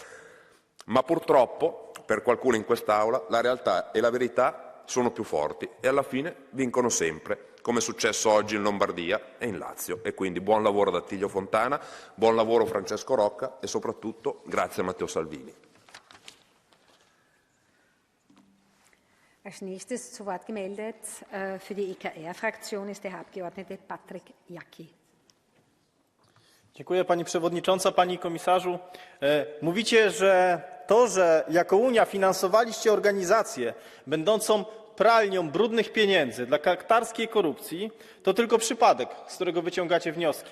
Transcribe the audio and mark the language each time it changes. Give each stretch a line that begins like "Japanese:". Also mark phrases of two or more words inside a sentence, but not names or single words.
Italian: Ma purtroppo, per qualcuno in quest'Aula, la realtà e la verità sono più forti e alla fine vincono sempre, come è successo oggi in Lombardia e in Lazio. E quindi buon lavoro ad Attilio Fontana, buon lavoro Francesco Rocca e soprattutto grazie a Matteo Salvini.
German: Als nächstes zu Wort gemeldet für die EKR-Fraktion ist der Herr Abgeordnete Patrick Jaki.
Polish: Dziękuję Pani Przewodnicząca, Panie Komisarzu. Mówicie, że to, że jako Unia finansowaliście organizację będącą pralnią brudnych pieniędzy dla katarskiej korupcji, to tylko przypadek, z którego wyciągacie wnioski.